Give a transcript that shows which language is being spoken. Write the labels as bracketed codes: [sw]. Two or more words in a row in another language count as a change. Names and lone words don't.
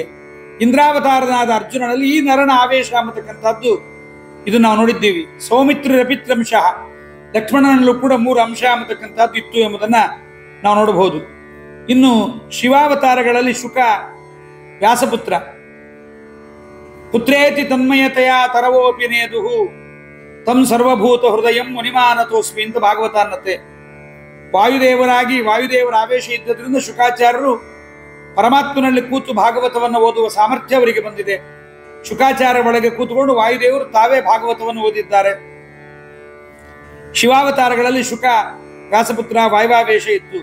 [kn] ಇಂದ್ರಾವತಾರನಾದ ಅರ್ಜುನನಲ್ಲಿ ಈ ನರನ ಆವೇಶ ಅನ್ನತಕ್ಕಂಥದ್ದು ಇದು ನಾವು ನೋಡಿದ್ದೀವಿ. ಸೌಮಿತ್ರರಪಿತ್ರಂಶ, ಲಕ್ಷ್ಮಣನಲ್ಲೂ ಕೂಡ 3 ಅಂಶ ಅನ್ನತಕ್ಕಂಥದ್ದು ಇತ್ತು ಎಂಬುದನ್ನ ನಾವು ನೋಡಬಹುದು. ಇನ್ನು ಶಿವಾವತಾರಗಳಲ್ಲಿ ಶುಕ ವ್ಯಾಸಪುತ್ರ. [sa] ಪುತ್ರೇತಿ ತನ್ಮಯತೆಯ ತರವೋಪಿ ನೇದುಹು ತಂ ಸರ್ವಭೂತ ಹೃದಯಂ ಮುನಿಮಾನತೋಸ್ಮಿ [kn] ಅಂತ ಭಾಗವತ ಅನ್ನತ್ತೆ. ವಾಯುದೇವರ ಆವೇಶ ಇದ್ದದ್ರಿಂದ ಶುಕಾಚಾರ್ಯರು ಪರಮಾತ್ಮನಲ್ಲಿ ಕೂತು ಭಾಗವತವನ್ನು ಓದುವ ಸಾಮರ್ಥ್ಯ ಅವರಿಗೆ ಬಂದಿದೆ. ಶುಕಾಚಾರ್ಯ ಒಳಗೆ ಕೂತುಕೊಂಡು ವಾಯುದೇವರು ತಾವೇ ಭಾಗವತವನ್ನು ಓದಿದ್ದಾರೆ. ಶಿವಾವತಾರಗಳಲ್ಲಿ ಶುಕ ವ್ಯಾಸಪುತ್ರ ವಾಯುವಾವೇಶ ಇತ್ತು.